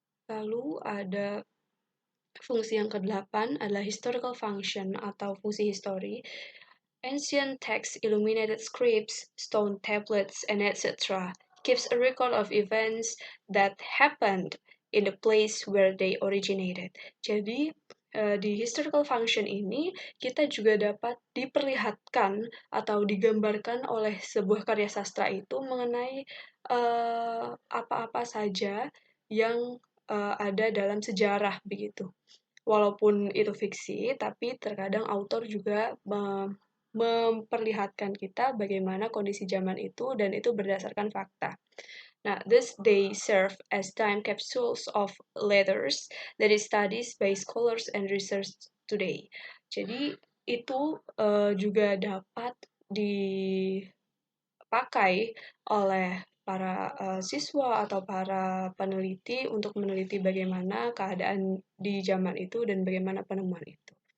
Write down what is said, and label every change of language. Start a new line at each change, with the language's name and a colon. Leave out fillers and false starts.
Indonesian: Lalu ada fungsi yang kedelapan adalah historical function atau fungsi histori.
English: Ancient texts, illuminated scripts, stone tablets, and etc. keeps a record of events that happened in the place where they originated.
Indonesian: Jadi, di historical function ini, kita juga dapat diperlihatkan atau digambarkan oleh sebuah karya sastra itu mengenai apa-apa saja yang ada dalam sejarah, begitu. Walaupun itu fiksi, tapi terkadang autor juga memperlihatkan kita bagaimana kondisi zaman itu dan itu berdasarkan fakta.
English: Nah, thus they serve as time capsules of letters that is studied by scholars and research today.
Indonesian: Jadi itu juga dapat dipakai oleh para siswa atau para peneliti untuk meneliti bagaimana keadaan di zaman itu dan bagaimana penemuan itu.